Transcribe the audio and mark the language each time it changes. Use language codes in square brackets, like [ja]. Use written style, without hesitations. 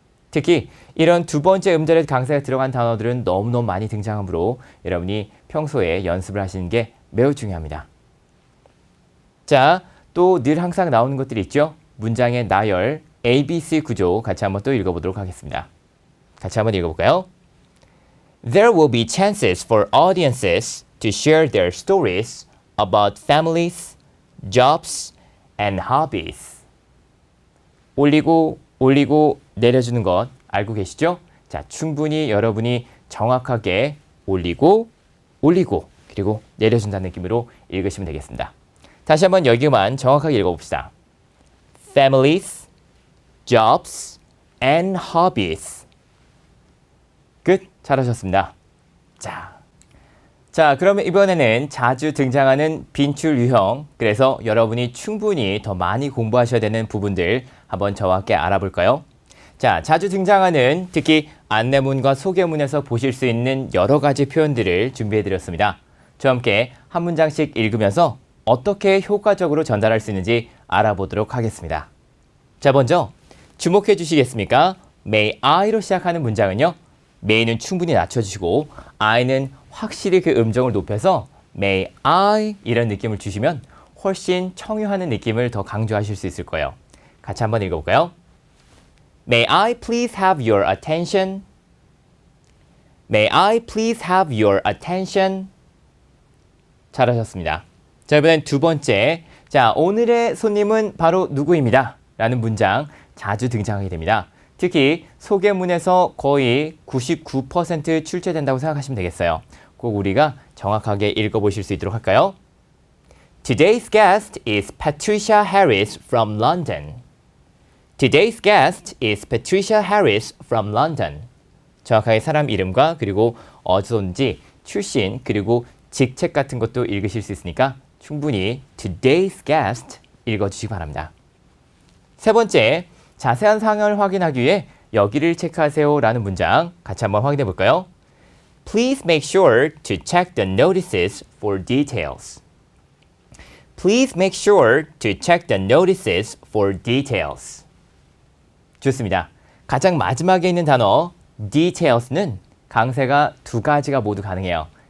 [ko] 특히 이런 두 번째 음절에 강세가 들어간 단어들은 너무너무 많이 등장하므로 여러분이 평소에 연습을 하시는 게 매우 중요합니다. 자, 또 늘 항상 나오는 것들이 있죠. 문장의 나열, ABC 구조 같이 한번 또 읽어보도록 하겠습니다. 같이 한번 읽어볼까요? [en] There will be chances for audiences to share their stories about families, jobs, and hobbies. [ko] 올리고 내려주는 것 알고 계시죠? 자, 충분히 여러분이 정확하게 올리고 그리고 내려준다는 느낌으로 읽으시면 되겠습니다. 다시 한번 여기만 정확하게 읽어봅시다. [en] Families, jobs, and hobbies. [ko] 끝. 잘하셨습니다. 자, 그러면 이번에는 자주 등장하는 빈출 유형, 그래서 여러분이 충분히 더 많이 공부하셔야 되는 부분들 한번 저와 함께 알아볼까요? 자, 자주 등장하는 특히 안내문과 소개문에서 보실 수 있는 여러 가지 표현들을 준비해드렸습니다. 저와 함께 한 문장씩 읽으면서 어떻게 효과적으로 전달할 수 있는지 알아보도록 하겠습니다. 자, 먼저 주목해 주시겠습니까? May I로 시작하는 문장은요. may는 충분히 낮춰주시고 I는 확실히 그 음정을 높여서 May I 이런 느낌을 주시면 훨씬 청유하는 느낌을 더 강조하실 수 있을 거예요. 같이 한번 읽어볼까요? [en] May I please have your attention? May I please have your attention? [ko] 잘하셨습니다. 자, 이번엔 두 번째. 자, 오늘의 손님은 바로 누구입니다. 라는 문장 자주 등장하게 됩니다. 특히 소개문에서 거의 99% 출제된다고 생각하시면 되겠어요. 꼭 우리가 정확하게 읽어보실 수 있도록 할까요? [en] Today's guest is Patricia Harris from London. Today's guest is Patricia Harris from London. [ko] 정확하게 사람 이름과 그리고 어디서 온지 출신 그리고 직책 같은 것도 읽으실 수 있으니까 충분히 Today's guest 읽어주시기 바랍니다. 세 번째, 자세한 사항을 확인하기 위해 여기를 체크하세요 라는 문장 같이 한번 확인해 볼까요? [en] Please make sure to check the notices for details. Please make sure to check the notices for details. [ko] 좋습니다. 가장 마지막에 있는 단어 details는 강세가 두 가지가 모두 가능해요.